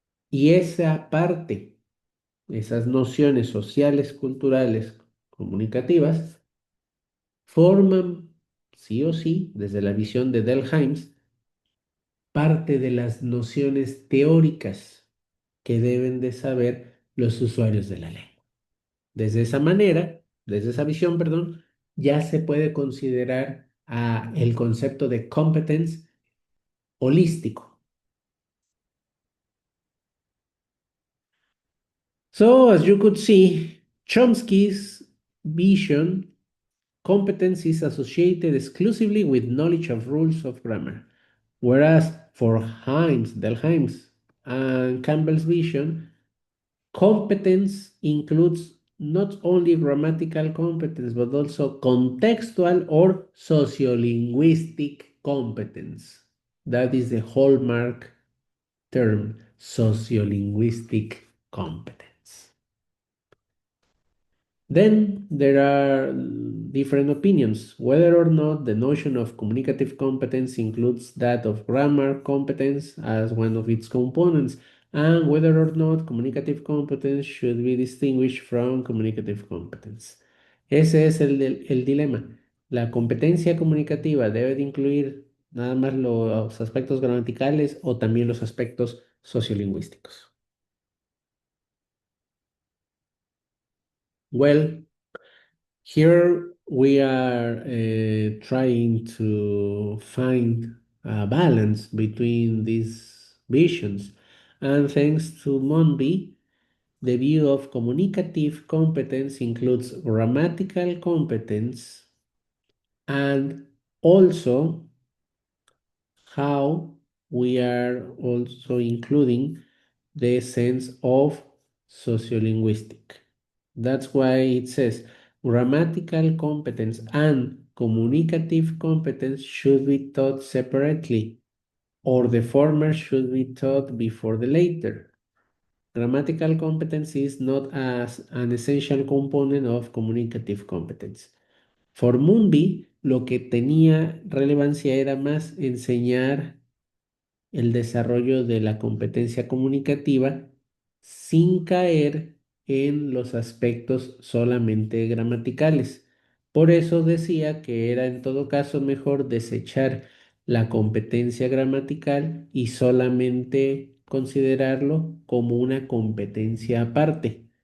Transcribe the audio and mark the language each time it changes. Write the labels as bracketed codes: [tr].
[es] Y esa parte, esas nociones sociales, culturales, comunicativas, forman, sí o sí, desde la visión de Delheims, parte de las nociones teóricas que deben de saber los usuarios de la lengua. Desde esa manera, desde esa visión, perdón, ya se puede considerar el concepto de competence holístico. [en] So, as you could see, Chomsky's vision, competence is associated exclusively with knowledge of rules of grammar, whereas for Himes, Delheims, and Campbell's vision, competence includes not only grammatical competence, but also contextual or sociolinguistic competence. That is the hallmark term, sociolinguistic competence. Then there are different opinions whether or not the notion of communicative competence includes that of grammar competence as one of its components, and whether or not communicative competence should be distinguished from communicative competence. [es] Ese es el dilema. ¿La competencia comunicativa debe de incluir nada más los aspectos gramaticales o también los aspectos sociolingüísticos? [en] Well, here we are trying to find a balance between these visions. And thanks to Monby, the view of communicative competence includes grammatical competence and also how we are also including the sense of sociolinguistic. That's why it says grammatical competence and communicative competence should be taught separately, or the former should be taught before the latter. Grammatical competence is not as an essential component of communicative competence. For Moonby, [es] lo que tenía relevancia era más enseñar el desarrollo de la competencia comunicativa sin caer en los aspectos solamente gramaticales. Por eso decía que era en todo caso mejor desechar la competencia gramatical y solamente considerarlo como una competencia aparte.